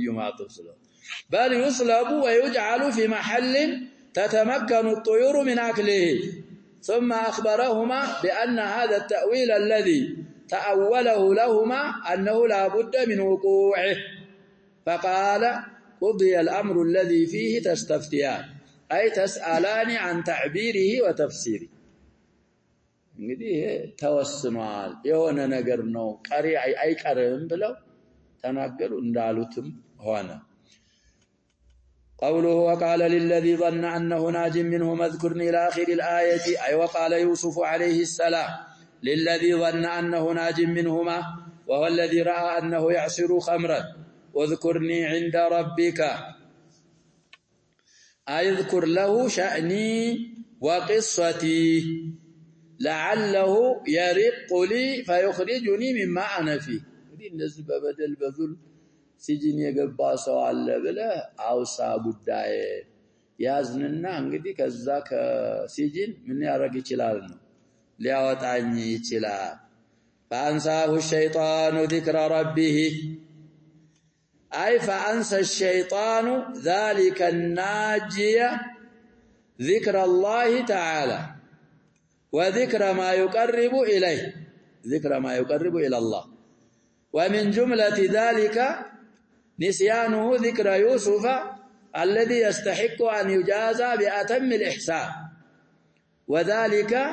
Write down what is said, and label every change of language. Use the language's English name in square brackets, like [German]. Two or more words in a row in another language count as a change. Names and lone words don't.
[Arabic] معطوف بل يصلب ويجعل في محل تتمكن الطيور من أكله ثم أخبرهما بأن هذا التأويل الذي تأوله لهما أنه لا بد من وقوعه فقال قضي الأمر الذي فيه تستفتيان أي تسألان عن تعبيره وتفسيره [Amharic] እንግዲህ ተወስኗል የሆነ ነገር ነው ቀሪ አይቀርም ብለው ተናገሩ እንዳሉትም ሆነ [Arabic] قوله وقال للذي ظن أنه ناج منه اذكرني إلى آخر الآية أي وقال يوسف عليه السلام للذي ظن أنه ناج منهما وهو الذي رأى أنه يعصر خمرا واذكرني عند ربك أذكر له شأني وقصتي لعله يرق لي فيخرجني مما أنا فيه [Amharic] እንደዚህ በበደል በዙል ሲጂን የገባ ሰው አለ ብለ አውሳ ጉዳይ ያዝንና እንግዲህ ከዛ ከሲጂን ምን ያረግ ይችላል ነው ሊያወጣኝ ይችላል [Arabic] فأنساه الشيطان ذكر ربه أي فأنسى الشيطان ذلك الناجية ذكر الله تعالى وذكر ما يقرب إليه ذكر ما يقرب إلى الله ومن جملة ذلك نسيانه ذكر يوسف الذي يستحق أن يجازى بأتم الإحسان وذلك